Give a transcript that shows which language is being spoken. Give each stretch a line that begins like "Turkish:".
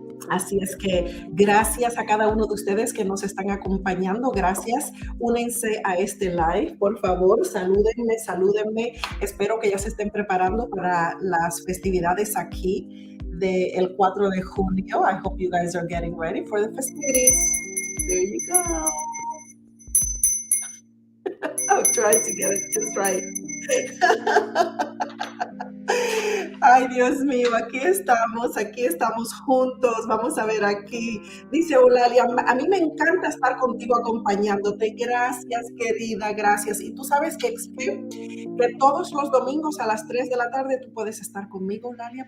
Spanish: Así es que gracias a cada uno de ustedes que nos están acompañando. Gracias. Únense a este live, por favor. Salúdenme. Espero que ya se estén preparando para las festividades aquí del 4 de junio.
English: I hope you guys are getting ready for the festivities. There you go. I'll try to get it just right.
Spanish: Ay, Dios mío, aquí estamos juntos. Vamos a ver aquí. Dice Eulalia, a mí me encanta estar contigo acompañándote. Gracias, querida, gracias. Y tú sabes que todos los domingos a las 3 de la tarde tú puedes estar conmigo, Eulalia.